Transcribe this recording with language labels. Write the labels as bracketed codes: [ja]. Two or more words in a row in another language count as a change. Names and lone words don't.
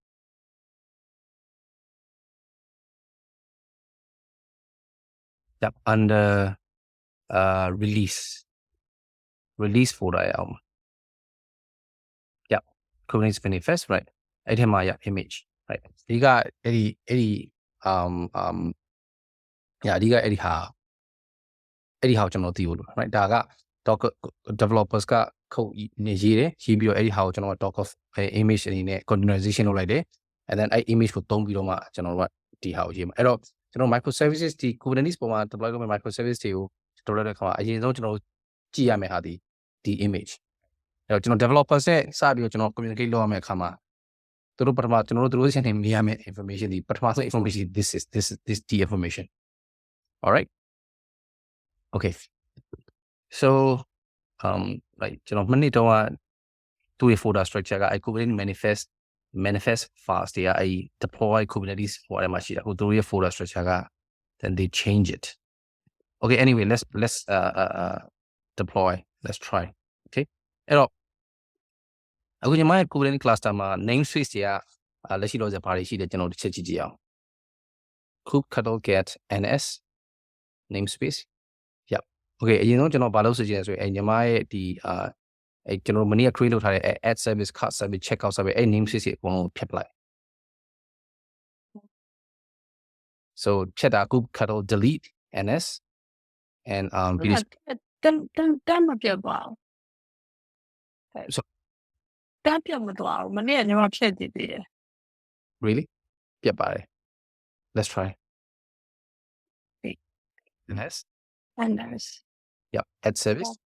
[en] yep under release folder ရအောင် yep Kubernetes manifest right [my] အဲ့ထဲမှာရ [en] image right [my] ဒီကအဲ့ဒီ yeah ဒီကအဲ့ဒီဟာကိုကျွန်တော်သိဖို့လို့ right ဒါက [en] Docker developers [my] က code နေရေးတယ်ရေးပြီးတော့အဲ့ဒီဟာကိုကျွန်တော် [en] Docker image [my] အနေနဲ့ containerization လုပ်လိုက်တယ် [en] and then [my] အဲ့ image ကိုသုံးပြီးတော့မှကျွန်တော်တို့ကဒီဟာကိုရေးမှာအဲ့တော့ကျွန်တော် microservices ဒီ Kubernetes ပေါ်မှာ deploy လုပ်မဲ့ microservice တွေကို deploy တဲ့အခါမှာအရင်ဆုံးကျွန်တော်ကြည့်ရမယ့်ဟာဒီ image အဲ့တော့ကျွန်တော် developers နဲ့စပြီးတော့ကျွန်တော် communicate လုပ်ရ မယ့်အခါမှာသူတို့ပထမကျွန်တော်တို့ရှင်းနေမေးရမယ့် information ဒီပထမဆုံး [en] information this is the information all right okay so like [my] ကျွန်တော်မနေ့တော့သူ့ရဲ့ [en] folder structure [my] က [en] Kubernetes manifest files [my] တွေက deploy Kubernetes ဟိုအဲ့မှာရှိတာဟိုသူ့ရဲ့ [en] folder structure [my] က [en] then they change it okay anyway let's deploy let's try okay [my] အဲ့တော့အခုညီမရဲ့ [en] Kubernetes cluster မှာ namespace [my] တွေကလက်ရှိတော့ဘာတွေရှိလဲကျွန်တော်တစ်ချက်ကြည့်အောင် [en] kubectl get ns namespace [my] yep okay အရင်ဆုံးကျွန်တော်ဘာလုပ်စေချင်လဲဆိုရင်ညီမရဲ့ဒီကျွန်တော်မနေ့က create လုပ်ထားတဲ့ [en] add service cart service checkout service [my] အဲ့ namespace တွေအကုန်လုံးဖြတ်ပလိုက် so ဖြတ်တာ [en] kubectl delete ns and release [my] တမ်းမပြတ်ပါဘူး so တမ်းပြတ်မသွားဘူးမနေ့ကညီမဖြတ်ကြည့်သေးတယ် [en] really ပြတ်ပါတယ် let's try ns ns yep add service